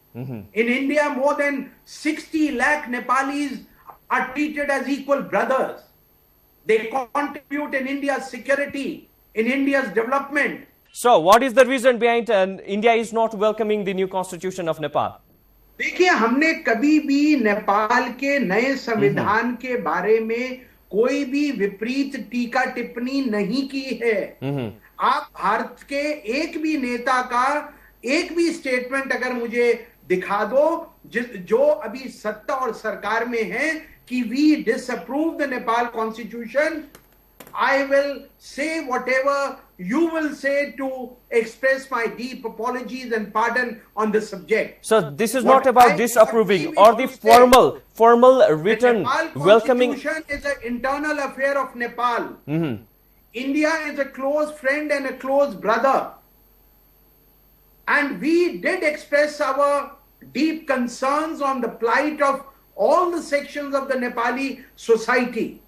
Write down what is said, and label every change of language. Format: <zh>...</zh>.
<en>In India, more than 60 lakh Nepalis are treated as equal brothers. They contribute in India's security, in India's development. So, what is the reason behind India is not welcoming the new constitution of Nepal?</en> <hi>देखिए, हमने कभी भी नेपाल के नए संविधान के बारे में कोई भी विपरीत टीका टिप्पणी नहीं की है। आप भारत के एक भी नेता का एक भी स्टेटमेंट अगर मुझे दिखा दो जो अभी सत्ता और सरकार में है कि</hi> <en>We disapprove the Nepal constitution, I will say whatever you will say to express my deep apologies and pardon on the subject. So this is not about disapproving or the formal written welcoming. Constitution is an internal affair of Nepal. India is a close friend and a close brother. And we did express our deep concerns on the plight of all the sections of the Nepali society.</en>